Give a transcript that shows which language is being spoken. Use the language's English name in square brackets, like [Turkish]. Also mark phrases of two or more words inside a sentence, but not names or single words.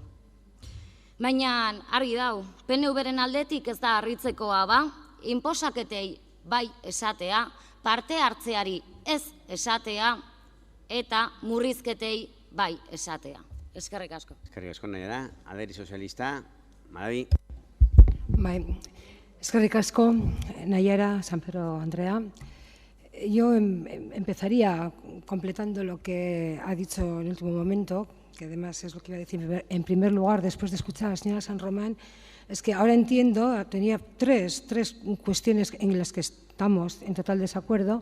[Basque] Baina argi dau, PNV-ren aldetik ez da harritzekoa ba, inposaketei bai esatea, parte hartzeari ez esatea eta murrizketei bai esatea. Eskerrik asko. Eskerrik asko, nahi da. Alderdi sozialista, Madabi. Bai, eskerrik asko, Nayara, San Pedro Andrea. [Spanish] Yo empezaría completando lo que ha dicho en el último momento, que además es lo que iba a decir en primer lugar, después de escuchar a la señora San Román, es que ahora entiendo, tenía tres cuestiones en las que estamos en total desacuerdo.